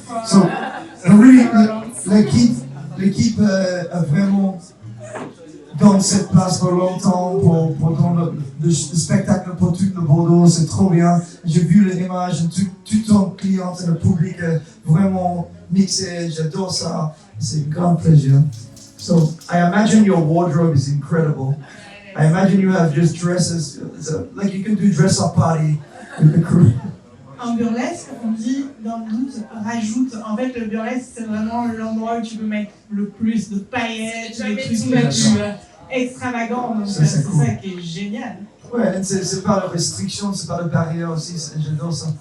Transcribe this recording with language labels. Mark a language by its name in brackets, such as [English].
[English] So, really, [French] l'équipe a vraiment dans cette place pour longtemps, pour le spectacle pour tout le Bordeaux, c'est trop bien. J'ai vu les images, tout ton client et le public vraiment mixé, j'adore ça, c'est un grand plaisir. [English] So, I imagine your wardrobe is incredible. I imagine you have just dresses, like you can do dress-up party with the crew. [French] En burlesque, on dit dans le doute, rajoute. En fait, le burlesque, c'est vraiment l'endroit où tu peux mettre le plus de paillettes, les trucs extravagants. Donc, c'est cool. Ça qui est génial. Ouais, c'est pas de restriction, c'est pas de barrière aussi, j'adore ça.